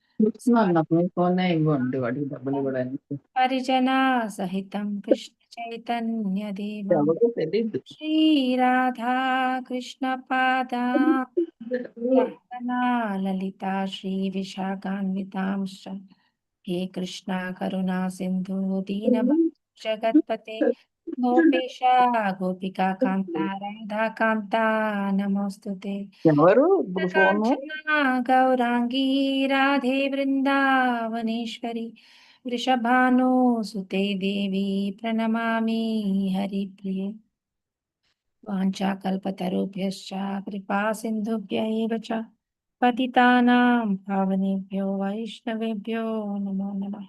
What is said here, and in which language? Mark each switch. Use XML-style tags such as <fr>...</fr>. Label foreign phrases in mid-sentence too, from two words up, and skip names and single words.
<sa>परिजन सहितं कृष्ण चैतन्य देवं श्री राधा कृष्ण पाद सहगण ललिता श्री विशाखान्वितांश्च हे कृष्ण करुणा सिन्धु दीनबन्धु जगत्पते गोपेश गोपिका कान्त राधा कान्त नमोऽस्तु ते</sa> <te>ఎవరు ఇప్పుడు ఫోను</te> <sa>काञ्चन गौराङ्गि राधे वृन्दावनेश्वरि वृषभानु सुते देवि प्रणमामि हरि प्रिये वाञ्छाकल्पतरुभ्यश्च कृपा सिन्धुभ्य एव च पतितानां पावनेभ्यो वैष्णवेभ्यो नमो नमः.</sa>